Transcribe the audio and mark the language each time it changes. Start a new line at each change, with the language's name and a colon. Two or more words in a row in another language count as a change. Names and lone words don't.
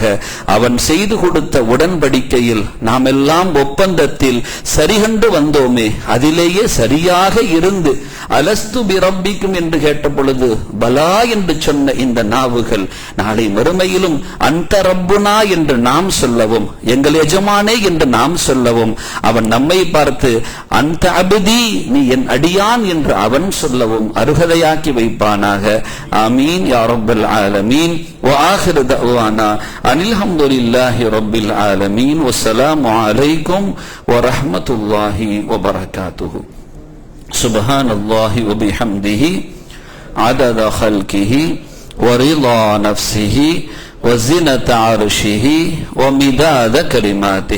Tamil: அவன் செய்து கொடுத்த உடன்படிக்கையில் நாம் எல்லாம் ஒப்பந்தத்தில் சரிகண்டு வந்தோமே, அதிலேயே சரியாக இருந்து
Arabic: ألست بربكم
Tamil: என்று கேட்ட பொழுது பலா என்று சொன்ன இந்த நாவுகள் நாளை மறுமையிலும் அந்த ரப்புனா என்று நாம் சொல்லவும், எங்கள் எஜமானே என்று நாம் சொல்லவும், அவன் நம்மை பார்த்து அந்த அபுதி நீ என் அடியான் என்று அவன் சொல்லவும் அருகதையாக்கி வைப்பானாக.
Arabic: آمين يا رب العالمين. وآخر دعوانا أن الحمد لله رب العالمين والسلام عليكم ورحمة الله وبركاته. سبحان الله وبحمده عدد خلقه ورضا نفسه وزنة عرشه ومداد كلماته.